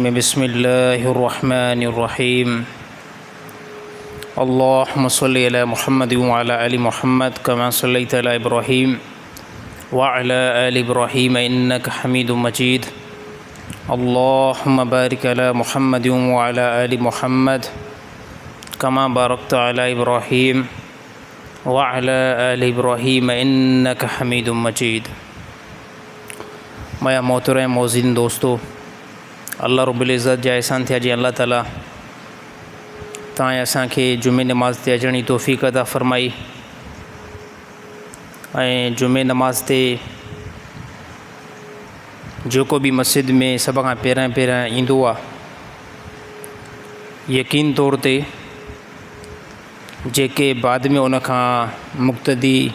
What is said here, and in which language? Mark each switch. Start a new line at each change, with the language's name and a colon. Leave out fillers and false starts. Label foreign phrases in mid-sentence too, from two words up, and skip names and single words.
Arabic: بسم الله الرحمن الرحيم. اللهم صل على محمد وعلى آل محمد كما صليت على إبراهيم وعلى آل إبراهيم إنك حميد مجيد. اللهم بارك على محمد وعلى آل محمد كما باركت على إبراهيم وعلى آل إبراهيم إنك حميد مجيد.
Sindhi: मया मोहतरम मौज़िन दोस्तों, अल्लाह
Arabic: رب العزة
Sindhi: जा एहसान थिया जी अल्लाह ताला तव्हां असांखे जुमे नमाज़ ते अचण जी तौफ़ीक़ अता फ़रमाई। ऐं जुमे नमाज़ ते जेको भी मस्जिद में सब खां पहिरियां ईंदो आहे, यकीन तौर ते जेके बाद में उन खां मुक़्तदी